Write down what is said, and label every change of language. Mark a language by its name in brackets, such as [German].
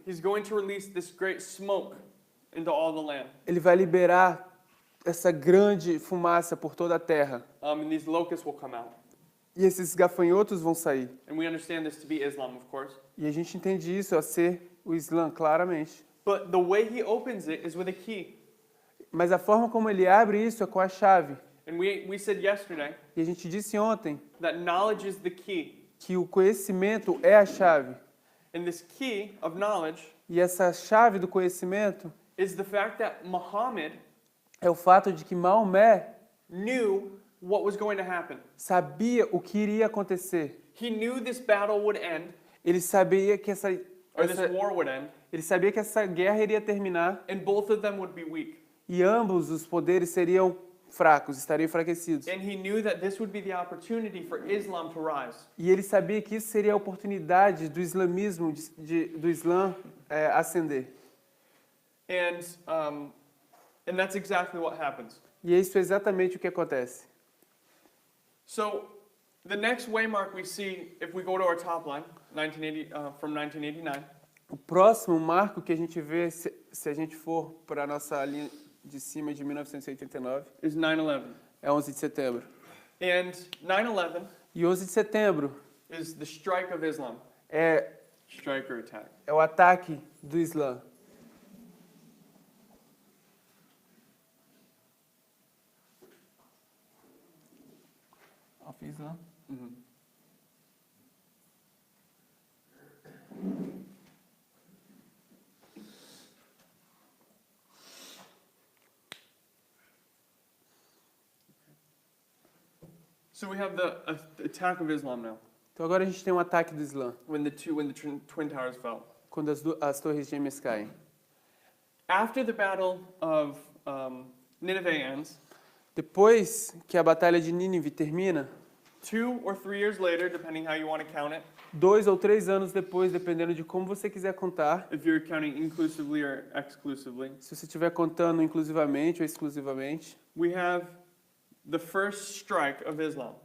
[English] he's going to release this great smoke into all the land. [Portuguese] ele vai liberar essa grande fumaça por toda a terra. [English] And these locusts will come out. [Portuguese] E esses gafanhotos vão sair. [English] And we understand this to be Islam, of course. [Portuguese] E a gente entende isso a ser o Islã, claramente. [English] But the way he opens it is with a key. [Portuguese] Mas a forma como ele abre isso é com a chave. [English] And we said yesterday [Portuguese] E a gente disse ontem [English] that knowledge is the key. [Portuguese] que o conhecimento é a chave. [English] And this key of knowledge [Portuguese] E essa chave do conhecimento [English] is the fact that Muhammad [Portuguese] é o fato de que Maomé [English] knew what was going to happen. [Portuguese] sabia o que iria acontecer. [English] He knew this battle would end, [Portuguese] Ele sabia que essa [English] war would end, [Portuguese] ele sabia que essa guerra iria terminar [English] and both of them would be weak. [Portuguese] e ambos os poderes seriam fracos, estariam enfraquecidos. [English] And he knew that this would be the opportunity for Islam to rise. [Portuguese] E ele sabia que isso seria a oportunidade do islamismo, do Islã ascender. [English] And that's exactly what happens. [Portuguese] E isso é exatamente o que acontece. [English] So the next waymark we see, if we go to our top line, from 1989, [Portuguese] O próximo marco que a gente vê, se a gente for para a nossa linha de cima de 1989, [English] is 9/11. [Portuguese] é 11 de setembro. [English] And 9/11 [Portuguese] E 11 de setembro [English] is the strike of Islam. Strike or attack. [Portuguese] é o ataque do Islã. [English] Of Islam? Mm-hmm. So we have the attack of Islam now, [Portuguese] Então agora a gente tem um ataque do Islã, [English] when the Twin Towers fell. [Portuguese] quando as torres gêmeas caem. [English] After the battle of Nineveh ends, [Portuguese] Depois que a batalha de Nínive termina, [English] 2 or 3 years later, depending how you want to count it, [Portuguese] 2 ou 3 anos depois, dependendo de como você quiser contar, [English] if you're counting inclusively or exclusively, [Portuguese] se você estiver contando inclusivamente ou exclusivamente, [English] we have the first strike of Islam.